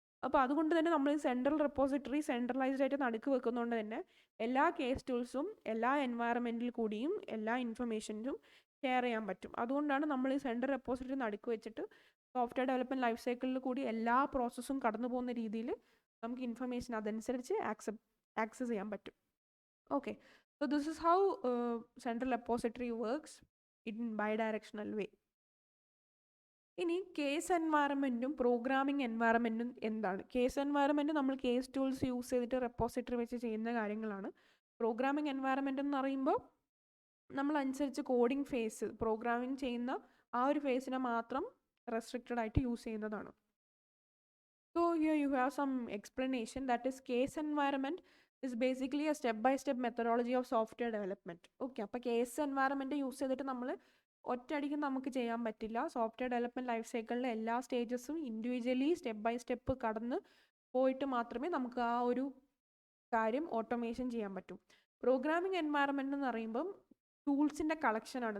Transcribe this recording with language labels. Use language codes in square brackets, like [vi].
[ml] അപ്പോൾ അതുകൊണ്ട് തന്നെ നമ്മൾ സെൻട്രൽ റെപ്പോസിറ്ററി സെൻട്രലൈസ്ഡ് ആയിട്ട് നടുക്ക് വെക്കുന്നതുകൊണ്ട് തന്നെ എല്ലാ കേസ് ടൂൾസും എല്ലാ എൻവയറമെൻറ്റിൽ കൂടിയും എല്ലാ ഇൻഫർമേഷൻസും ഷെയർ ചെയ്യാൻ പറ്റും. അതുകൊണ്ടാണ് നമ്മൾ ഈ സെൻട്രൽ റെപ്പോസിറ്ററി നടുക്ക് വെച്ചിട്ട് സോഫ്റ്റ്വെയർ ഡെവലപ്മെൻറ്റ് ലൈഫ് സൈക്കിളിൽ കൂടി എല്ലാ പ്രോസസ്സും കടന്നു പോകുന്ന രീതിയിൽ നമുക്ക് ഇൻഫർമേഷൻ അതനുസരിച്ച് ആക്സസ് ചെയ്യാൻ പറ്റും. [en] Okay, so this is how central repository works in bidirectional way. [ml] ഇനി കേസ് എൻവയറമെൻറ്റും പ്രോഗ്രാമിംഗ് എൻവയറമെൻറ്റും എന്താണ്? കേസ് എൻവയറമെൻറ്റ് നമ്മൾ കേസ് ടൂൾസ് യൂസ് ചെയ്തിട്ട് റെപ്പോസിറ്ററി വെച്ച് ചെയ്യുന്ന കാര്യങ്ങളാണ്. പ്രോഗ്രാമിംഗ് എൻവയറമെൻറ്റ് എന്ന് പറയുമ്പോൾ നമ്മളനുസരിച്ച് കോഡിംഗ് ഫേസ് പ്രോഗ്രാമിംഗ് ചെയ്യുന്ന ആ ഒരു ഫേസിനെ മാത്രം റെസ്ട്രിക്റ്റഡ് ആയിട്ട് യൂസ് ചെയ്യുന്നതാണ്. [en] So here you have some explanation, that is case environment is basically a step-by-step methodology of software development. [ml] Okay, അപ്പോൾ കേസ് എൻവയറമെൻറ്റ് യൂസ് ചെയ്തിട്ട് നമ്മൾ ഒറ്റയടിക്ക് നമുക്ക് ചെയ്യാൻ പറ്റില്ല. സോഫ്റ്റ്വെയർ ഡെവലപ്മെൻറ്റ് ലൈഫ് സൈക്കിളിലെ എല്ലാ സ്റ്റേജസും ഇൻഡിവിജ്വലി സ്റ്റെപ്പ് ബൈ സ്റ്റെപ്പ് കടന്ന് പോയിട്ട് മാത്രമേ നമുക്ക് ആ ഒരു കാര്യം ഓട്ടോമേഷൻ ചെയ്യാൻ പറ്റും. പ്രോഗ്രാമിംഗ് എൻവയറമെൻറ്റ് എന്ന് പറയുമ്പം ടൂൾസിൻ്റെ കളക്ഷനാണ്.